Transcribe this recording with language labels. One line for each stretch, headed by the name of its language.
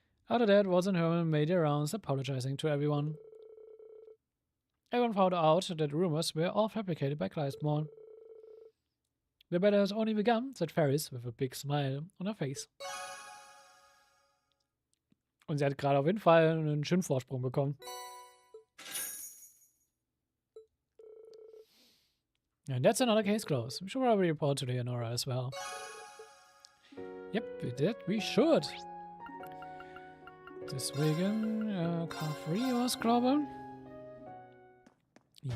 English: After that, Watson and Herman made their rounds apologizing to everyone. Everyone found out that rumors were all fabricated by Class 1. The battle has only begun, said Ferris with a big smile on her face.
German: Und sie hat gerade auf jeden Fall einen schönen Vorsprung bekommen.
English: And that's another case closed. We should probably report to the Honora as well. Yep, we did. We should.
German: Deswegen, K3 was, glaube ich.